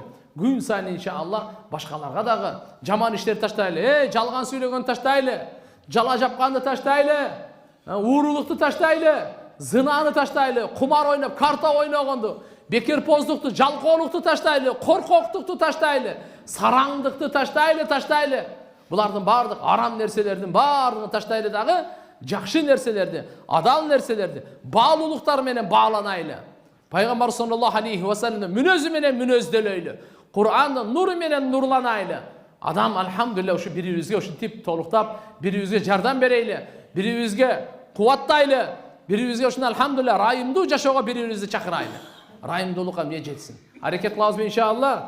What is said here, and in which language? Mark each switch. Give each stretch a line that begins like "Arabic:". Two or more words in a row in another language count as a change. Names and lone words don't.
Kyrgyz: Күн сайын иншалла башкаларга дагы жаман иштерди таштайлы, жалган сүйлөгөндү таштайлы, жала жапканды таштайлы, уурулукту таштайлы, зынаны таштайлы, кумар ойноп, карта ойногонду, бекерпоздукту, жалкоолукту таштайлы, коркоктукту таштайлы, сараңдыкты таштайлы. Булардын бардык арам нерселердин бардыгын таштайлы дагы, жакшы нерселерди, адал нерселерди, баалуулуктар менен бааланайлы. Пайгамбар
Arabic: صلى الله عليه وسلم
Kyrgyz: мүнөзү менен мүнөздөлөйлү. Кур'андын нуру менен нурланайлы. Адам алхамдулилlah ушу бирибизге ушинтип толуктап, бирибизге жардам берейли, бирибизге кубаттайлы, бирибизге ушун алхамдулилlah райымдуу жашоого бирибизди чакырайлы. Райымдуулукка эмне жетсин. Аракет кылабызбы иншалла.